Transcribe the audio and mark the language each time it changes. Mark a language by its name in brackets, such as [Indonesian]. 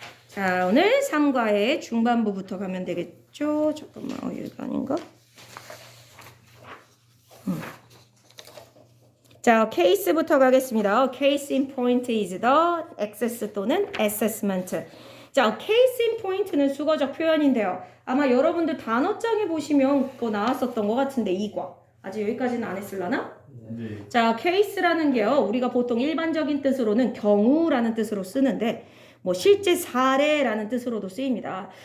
[Korean] 자, 오늘 3과의 중반부부터 가면 되겠죠? 잠깐만, 여기가 아닌가? 자, 케이스부터 가겠습니다. [English] Case in point is the access [Korean] 또는 [English] assessment. [Korean] 자, [English] case in point [Korean] 는 수거적 표현인데요. 아마 여러분들 단어장에 보시면 그거 나왔었던 것 같은데, 2과. 아직 여기까지는 안 했을라나? 네. 자, case라는 게요. 우리가 보통 일반적인 뜻으로는 경우라는 뜻으로 쓰는데 뭐 실제 사례라는 뜻으로도 쓰입니다.